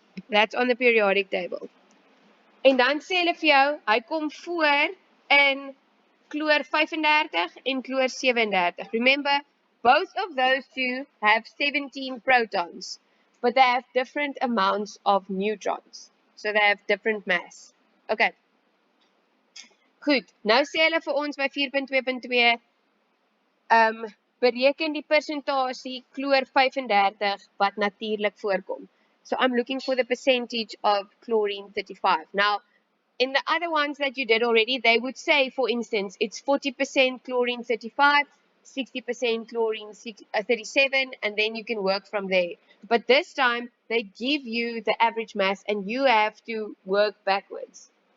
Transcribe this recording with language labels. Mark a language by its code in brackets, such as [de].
[en] That's on the periodic table. [af] En dan sê hulle vir jou, hy kom voor in chloor 35 en chloor 37. [en] Remember, both of those two have 17 protons, but they have different amounts of neutrons. So they have different mass. Okay. [af] Goed, nou sê hulle vir ons by 4.2.2, bereken die persentasie chloor 35 wat natuurlik voorkom. [en] So I'm looking for the percentage of chlorine 35. Now, in the other ones that you did already, they would say, for instance, it's 40% chlorine 35, 60% chlorine 37, and then you can work from there. But this time, they give you the average mass, and you have to work backwards.